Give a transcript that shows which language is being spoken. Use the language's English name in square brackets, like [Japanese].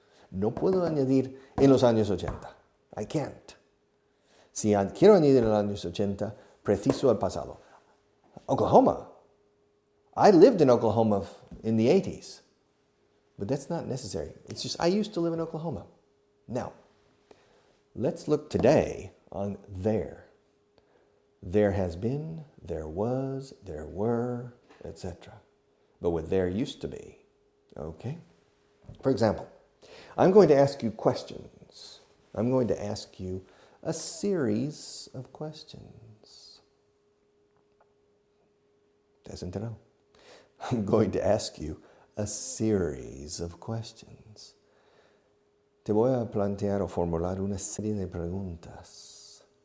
[Spanish] No puedo añadir en los años 80. [English] I can't. [Spanish] Si quiero añadir en los años 80, preciso el pasado. [English] Oklahoma. I lived in Oklahoma in the 80s. But that's not necessary. It's just I used to live in Oklahoma. Now, let's look today on there. There has been, there was, there were, etc. But with there used to be, Okay? For example, I'm going to ask you questions. I'm going to ask you a series of questions. [Spanish] ¿Te has enterado? [English] I'm going to ask you a series of questions. [Spanish] Te voy a plantear o formular una serie de preguntas.